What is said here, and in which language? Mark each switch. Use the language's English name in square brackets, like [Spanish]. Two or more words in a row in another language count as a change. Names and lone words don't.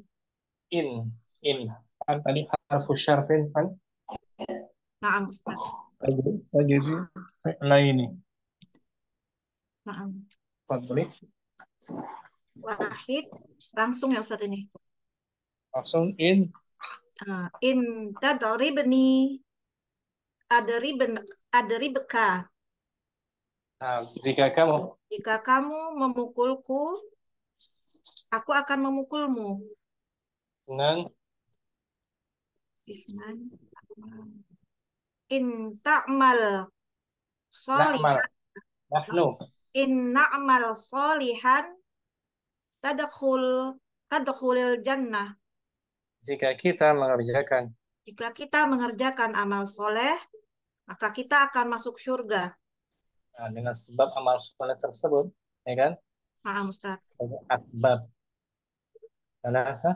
[Indonesian] In. Kan tadi [Arabic] حرف شرط [Indonesian] kan? Naam, Ustaz. Jadi lain. Naam. Boleh? Wahid, langsung ya Ustaz ini. Langsung in. [Arabic] إن تضربني أضربك. [Indonesian] Nah, jika kamu memukulku, aku akan memukulmu. Dengan [Arabic] إن تعمل صالحا. إن نعمل صالحا تدخل الجنة. [Indonesian] Jika kita mengerjakan amal soleh, maka kita akan masuk surga. Nah, dengan sebab amal soleh tersebut, ya kan? Ustaz. [Arabic] أسباب. ثلاثة.